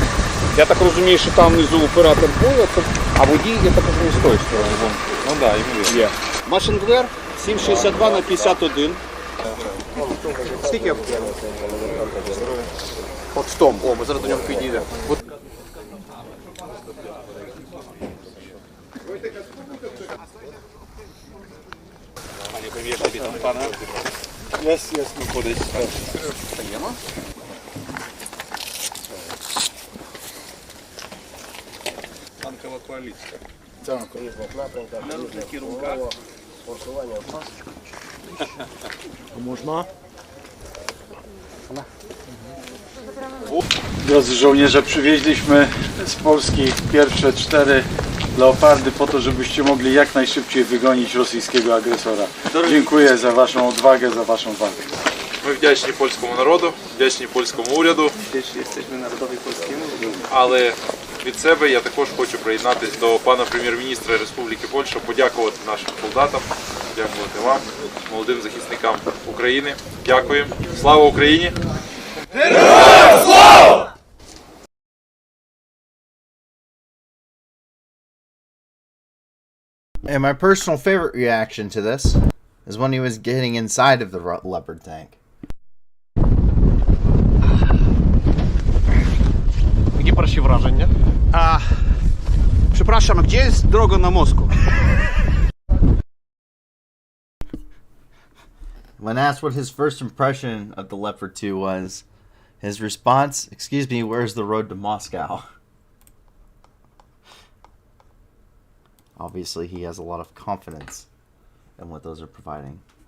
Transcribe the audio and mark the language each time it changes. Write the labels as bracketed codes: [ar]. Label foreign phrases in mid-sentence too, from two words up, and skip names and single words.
[uk] Я так розумію, що там внизу оператор бою, а водій, я так розумію, з тої сторони. Ну да, йому є. Машингвер 762 на 51. Скільки? От в тому. О, ми зараз до нього підійдемо. [pl] Panie premierze, witam pana. Jest, mógł podejść. Wstajemy. [uk] Танкова коаліція. Так, в різних напрямках, в різних умовах, форсування. Можна? [pl] Drodzy żołnierze, przywieźliśmy z Polski pierwsze 4 Leopardy po to, żebyście mogli jak najszybciej wygonić rosyjskiego agresora. Dziękuję za waszą odwagę, za waszą walkę. [uk] Ми вдячні польському народу, вдячні польському уряду. Але від себе я також хочу приєднатися до пана прем'єр-міністра Республіки Польща, подякувати нашим солдатам, дякувати вам, молодим захисникам України. Дякуємо. Слава Україні! Героям слава! [en] And my personal favorite reaction to this is when he was getting inside of the Leopard tank. [pl] Jakie pierwsze wrażenie? Przepraszam, gdzie jest droga na Moskwę? [en] When asked what his first impression of the Leopard 2 was, his response, excuse me, where's the road to Moscow? Obviously, he has a lot of confidence in what those are providing.